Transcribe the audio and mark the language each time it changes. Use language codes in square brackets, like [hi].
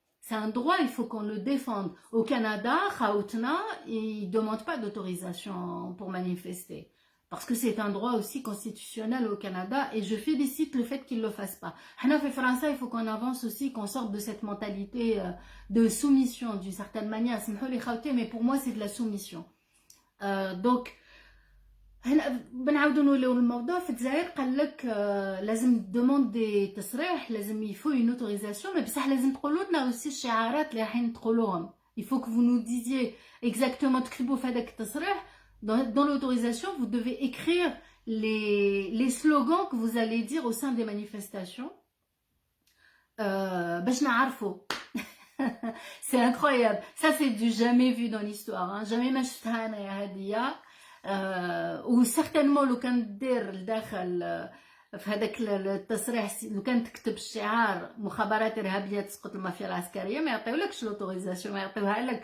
[fr] C'est un droit, il faut qu'on le défende. Au Canada, Khaoutna, ils ne demandent pas d'autorisation pour manifester. Parce que c'est un droit aussi constitutionnel au Canada et je félicite le fait qu'ils ne le fassent pas. Hana fait français, il faut qu'on avance aussi, qu'on sorte de cette mentalité de soumission d'une certaine manière. Mais pour moi, c'est de la soumission. [ar] Donc, بنعاودو نوليو الموضوع. في الجزائر قال لك لازم دوموندي تصريح, لازم يفو [fr] une autorisation, [ar] mais بصح لازم تقولوا لنا aussi الشعارات اللي رايحين تقولوهم. [fr] Il faut que vous nous disiez exactement, [ar] تكتبوا في هذاك التصريح. [fr] Dans l'autorisation, vous devez écrire les slogans que vous allez dire au sein des manifestations. [ar] باش نعرفوا. [fr] C'est incroyable. Ça, c'est du jamais vu dans l'histoire. Hein. [ar] Jamais ما شفتها أنا هذه. و certainement لو كان دير لداخل في هذاك التصريح, لو كان تكتب الشعار مخابرات ارهابيه تسقط المافيا العسكريه, ما يعطيولكش لوتوريزاسيون, ما يعطيوها لك.